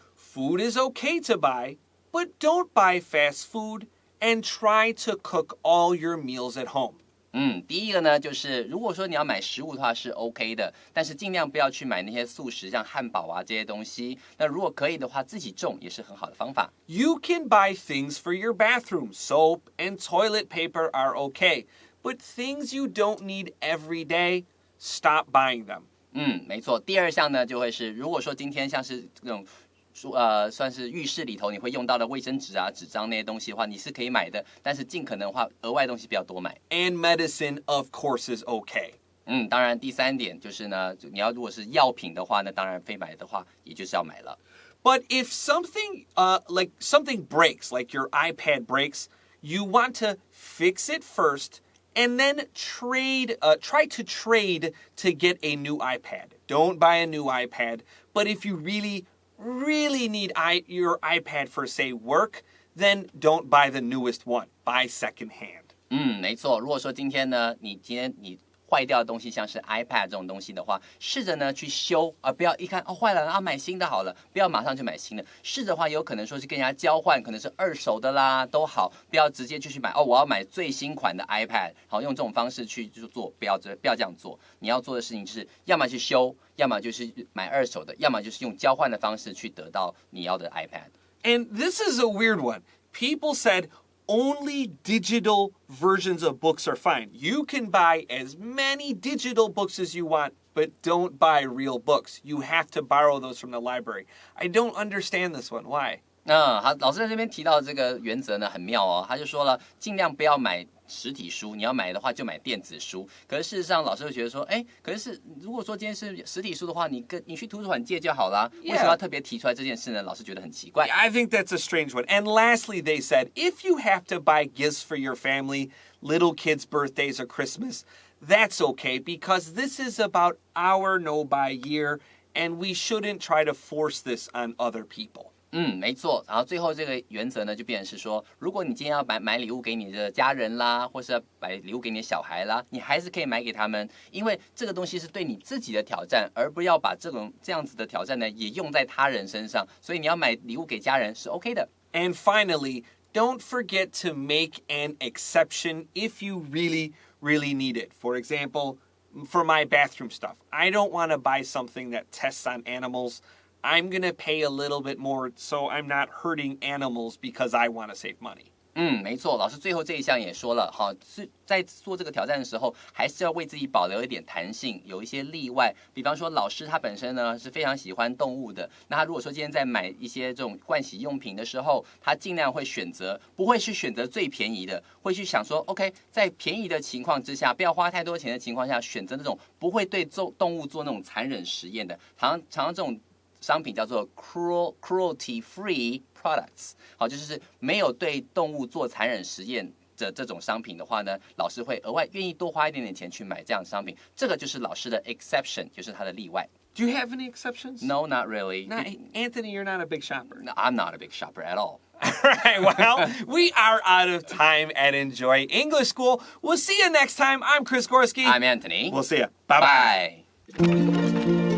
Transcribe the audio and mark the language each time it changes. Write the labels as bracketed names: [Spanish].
[English] Food is okay to buy, but don't buy fast food and try to cook all your meals at home. [Chinese] 第一个呢，就是如果说你要买食物的话是 OK 的，但是尽量不要去买那些速食，像汉堡啊这些东西。那如果可以的话，自己种也是很好的方法。 [English] You can buy things for your bathroom. Soap and toilet paper are okay, but things you don't need every day, stop buying them. [Chinese] 没错。第二项呢，就会是如果说今天像是那种算是浴室里头你会用到的卫生纸啊、纸张那些东西的话，你是可以买的，但是尽可能的话，额外的东西不要多买。 [English] And medicine, of course, is okay. [Chinese] 当然第3点就是呢，你要如果是药品的话呢，当然非买的话，也就是要买了。 [English] But if something like something breaks, like your iPad breaks, you want to fix it first and then try to trade to get a new iPad. Don't buy a new iPad, but if you really need your iPad for, say, work, then don't buy the newest one. Buy secondhand. [Chinese] 没错。如果说今天呢，你坏掉的东西，像是 iPad 这种东西的话，试着呢去修，不要一看坏了啊，买新的好了，不要马上就买新的。试着的话，有可能说是跟人家交换，可能是2手的啦，都好，不要直接就去买我要买最新款的 iPad， 好，用这种方式去做，不要这样做。你要做的事情就是要么去修，要么就是买2手的，要么就是用交换的方式去得到你要的 iPad。 [English] And this is a weird one. People said only digital versions of books are fine. You can buy as many digital books as you want, but don't buy real books. You have to borrow those from the library. I don't understand this one. Why? [Chinese] 好，老师在这边提到这个原则呢，很妙哦。他就说了，尽量不要买实体书，你要买的话就买电子书。可是事实上，老师会觉得说，可是如果说今天是实体书的话，你去图书馆借就好啦。为什么要特别提出来这件事呢？老师觉得很奇怪。 [English] I think that's a strange one. And lastly, they said, if you have to buy gifts for your family, little kids' birthdays or Christmas, that's okay because this is about our no-buy year, and we shouldn't try to force this on other people. [Chinese] 没错。然后最后这个原则呢，就变成是说，如果你今天要买礼物给你的家人啦，或是要买礼物给你的小孩啦，你还是可以买给他们，因为这个东西是对你自己的挑战，而不要把这样子的挑战呢，也用在他人身上。所以你要买礼物给家人是 OK 的。 [English] And finally, don't forget to make an exception if you really, really need it. For example, for my bathroom stuff, I don't want to buy something that tests on animals.I'm going to pay a little bit more so I'm not hurting animals because I want to save money. [Chinese] 没错，老师最后这一项也说了，是在做这个挑战的时候，还是要为自己保留一点弹性，有一些例外。比方说，老师他本身呢是非常喜欢动物的，那他如果说今天在买一些这种盥洗用品的时候，他尽量会不会去选择最便宜的，会去想说 ，OK， 在便宜的情况之下，不要花太多钱的情况下，选择那种不会对动物做那种残忍实验的，常常这种商品叫做 cruelty-free products，好，就是没有对动物做残忍实验的这种商品的话呢，老师会额外愿意多花一点点钱去买这样的商品，这个就是老师的 exception， 就是他的例外。 [English] Do you have any exceptions? No, not really. No, Anthony, you're not a big shopper. No, I'm not a big shopper at all. All right, well, we are out of time at Enjoy English School. We'll see you next time. I'm Chris Gorski. I'm Anthony. We'll see you. Bye-bye. Bye.